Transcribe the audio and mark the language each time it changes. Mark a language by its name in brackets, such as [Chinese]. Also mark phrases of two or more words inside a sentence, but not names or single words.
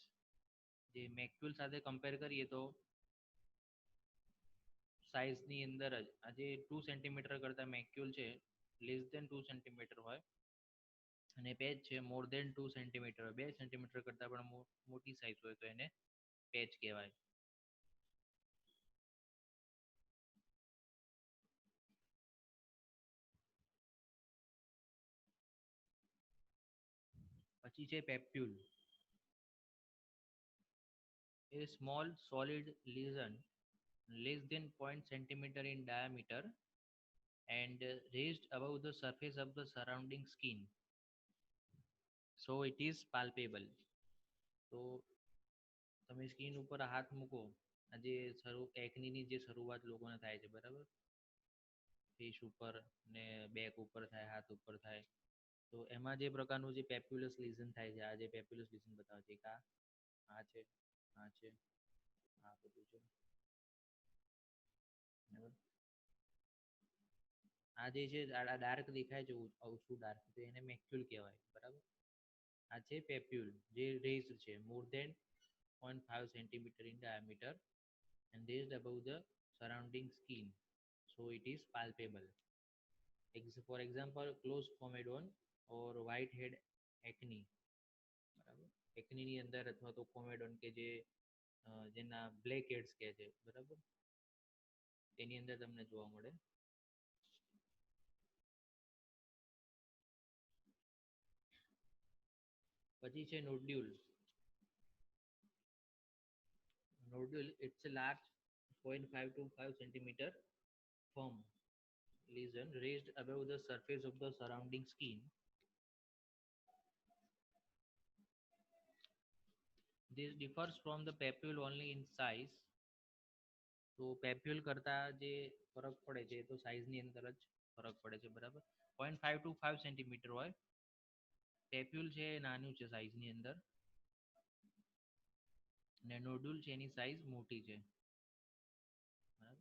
[Gujarati] જે મેક્યુલ સાથે કમ્પેર કરીએ તો સાઇઝની અંદર જ આજે 2 સેન્ટીમીટર કરતાં મેક્યુલ છે [English] less than [Gujarati] 2 સેન્ટીમીટર હોય, અને પેચ છે [English] more than [Gujarati] 2 સેન્ટીમીટર, 2 સેન્ટીમીટર કરતાં પણ મોટી સાઇઝ હોય તો એને પેચ કહેવાય. પછી છે પેપ્યુલ. [English] A small solid lesion less than 0 centimeter in diameter and raised above the surface of the surrounding skin, so it is palpable. [Gujarati] તો તમે સ્કિન ઉપર હાથ મૂકો, આજે એકનીની જે શરૂઆત લોકોને થાય છે, બરાબર, ફેસ ઉપર ને બેક ઉપર થાય, હાથ ઉપર થાય, તો એમાં જે પ્રકારનું જે [English] papulous lesion [Gujarati] થાય છે, આ જે [English] papulous lesion [Gujarati] બતાવે છે કે આ છે, આ છે, આ બધું છે, બરાબર. આ જે છે આ ડાર્ક દેખાય છે, ઓછું ડાર્ક, તો એને મેક્યુલ કહેવાય, બરાબર. આ છે પેપ્યુલ જે રેઝ છે [English] more than 0.5 centimeter in diameter and raised above the surrounding skin, so it is palpable. For example, closed comedone or whitehead acne, [Gujarati] બરાબર. એકનીની અંદર અથવા તો કોમેડોન કે જે જેના [English] black heads [Gujarati] કહે છે, બરાબર, એની અંદર તમને જોવા મળે. પછી છે નોડ્યુલ. [English] Nodule, it's a large 0.5 to 5 centimeter firm lesion raised above the surface of the surrounding skin. This differs from the papule only in size. [Gujarati] તો પેપ્યુલ કરતા જે ફરક પડે છે તો સાઇઝની અંદર જ ફરક પડે છે, બરાબર. 0.5 to 5 સેન્ટીમીટર હોય. પેપ્યુલ છે નાનું છે સાઇઝની અંદર, અને નોડ્યુલ છે એની સાઇઝ મોટી છે, બરાબર.